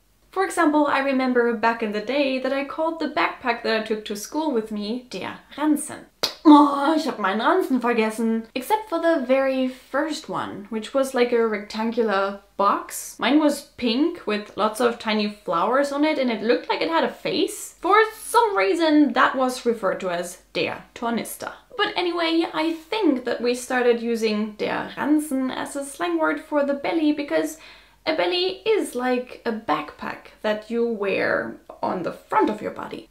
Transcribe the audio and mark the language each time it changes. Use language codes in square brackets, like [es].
[en] For example, I remember back in the day that I called the backpack that I took to school with me der Ranzen. [de] Oh, ich hab meinen Ranzen vergessen. [en] Except for the very first one, which was like a rectangular box. Mine was pink with lots of tiny flowers on it and it looked like it had a face. For some reason, that was referred to as der Tornister. But anyway, I think that we started using der Ranzen as a slang word for the belly because a belly is like a backpack that you wear on the front of your body.